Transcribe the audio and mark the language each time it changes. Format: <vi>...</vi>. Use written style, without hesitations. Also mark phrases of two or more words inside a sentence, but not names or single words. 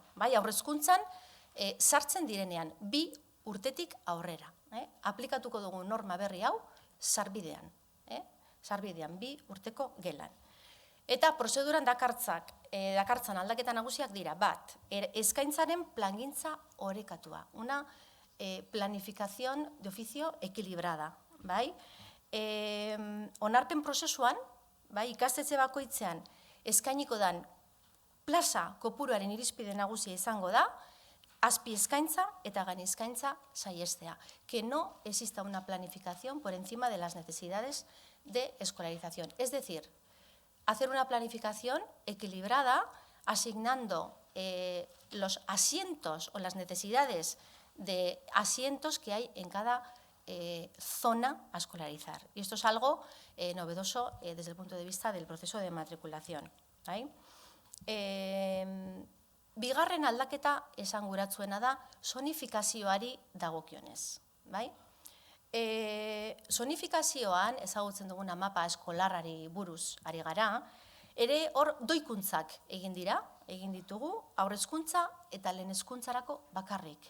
<eu>Haurrezkuntzan sartzen direnean, 2 urtetik aurrera. Aplikatuko dugu norma berri hau sarbidean. Sarbidean, 2 urteko gelan. Eta prozeduran dakartzan aldaketa nagusiak dira, bat, eskaintzaren plangintza orekatua.</eu> <es>Una planificación de oficio equilibrada.</es> <eu>Onarpen prozesuan, ikastetxe bakoitzean eskainiko dan plaza kopuruaren irizpide nagusia izango da, azpi eskaintza eta gain eskaintza saihestea,</eu> <es>que no exista una planificación por encima de las necesidades de escolarización. Es decir, hacer una planificación equilibrada, asignando los asientos o las necesidades de asientos que hay en cada zona a escolarizar. Y esto es algo novedoso desde el punto de vista del proceso de matriculación.</es> <eu>Bigarren aldaketa esanguratsuena da zonifikazioari dagokionez. Zonifikazioan ezagutzen duguna mapa eskolarrari buruz ari gara, Ere hor doikuntzak egin ditugu, aurrezkuntza eta lehen hezkuntzarako bakarrik.</eu>